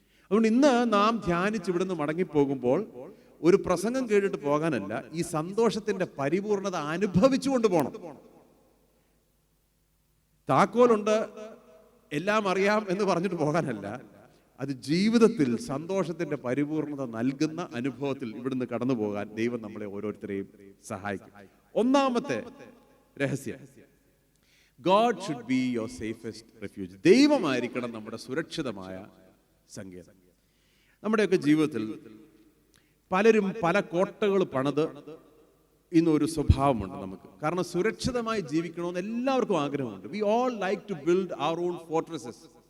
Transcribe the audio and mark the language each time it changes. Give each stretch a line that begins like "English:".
Malayalam: അതുകൊണ്ട് ഇന്ന് നാം ധ്യാനിച്ച് ഇവിടുന്ന് മടങ്ങിപ്പോകുമ്പോൾ ഒരു പ്രസംഗം കേട്ടിട്ട് പോകാനല്ല, ഈ സന്തോഷത്തിന്റെ പരിപൂർണത അനുഭവിച്ചുകൊണ്ട് പോകണം. താക്കോലുണ്ട്, എല്ലാം അറിയാം എന്ന് പറഞ്ഞിട്ട് പോകാനല്ല, അത് ജീവിതത്തിൽ സന്തോഷത്തിന്റെ പരിപൂർണത നൽകുന്ന അനുഭവത്തിൽ ഇവിടുന്ന് കടന്നു പോകാൻ ദൈവം നമ്മളെ ഓരോരുത്തരെയും സഹായിക്കും. ഒന്നാമത്തെ രഹസ്യം,
English: God should be your safest refuge.
Malayalam: ദൈവമായിരിക്കണം നമ്മുടെ സുരക്ഷിതമായ സങ്കേതം. നമ്മുടെയൊക്കെ ജീവിതത്തിൽ പലരും പല കോട്ടകൾ പണിത് ഇന്നൊരു സ്വഭാവമുണ്ട് നമുക്ക്. കാരണം സുരക്ഷിതമായി ജീവിക്കണമെന്ന് എല്ലാവർക്കും ആഗ്രഹമുണ്ട്.
English: We all like to build our own fortresses.